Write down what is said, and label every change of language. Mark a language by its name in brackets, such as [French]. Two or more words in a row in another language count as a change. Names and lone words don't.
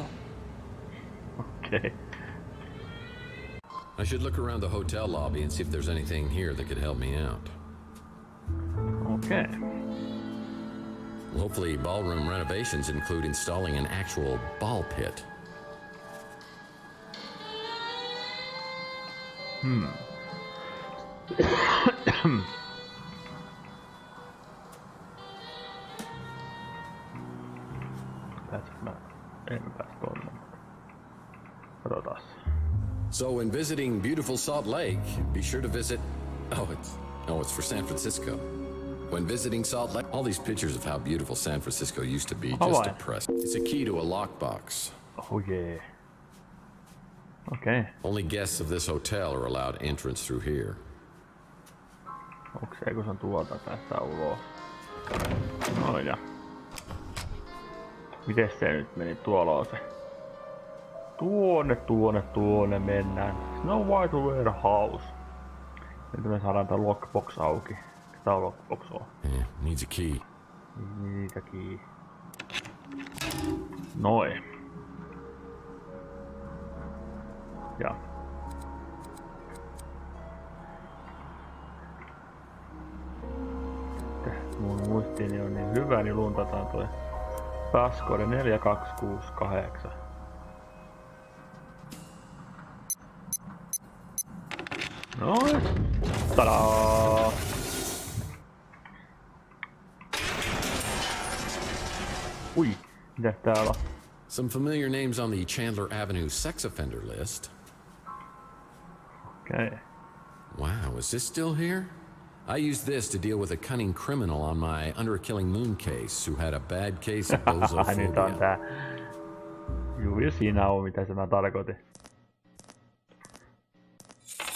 [English] Okay. I should look around the hotel lobby and see if there's anything here that could help me out. Okay. Well, hopefully ballroom renovations include installing an actual ball pit. [Finnish] Pääsinkö mä? En pääs tonne. Katsotaan. [English] So when visiting beautiful Salt Lake, be sure to visit... it's for San Francisco. When visiting Salt Lake, all these pictures of how beautiful San Francisco used to be just depressing. It's a key to a lockbox. Oh yeah. Okay. Only guests of this hotel are allowed entrance through here. [Finnish] Onko se, kun se on tuolta päästä ulos? No ja. Mites se nyt meni? Tuolla on se. Tuonne mennään. Snow White warehouse. Nyt me saadaan tää lockbox auki. Tää on lockbox on. [English] Yeah, needs a key. Needs a key. [Finnish] Noin. Ja. Mun muistiini on niin hyvä, niin luntataan toi passcode 4268. Noin. Tadaa! Ui, mitäs täällä on? [English] Some familiar names on the Chandler Avenue sex offender list. Okay. Wow, is this still here? I used this to deal with a cunning criminal on my Under a Killing Moon case who had a bad case of [Finnish] Nyt on [English] bozophobia. [Finnish] tää. Juuri siinä on, mitä mä tarkoitin.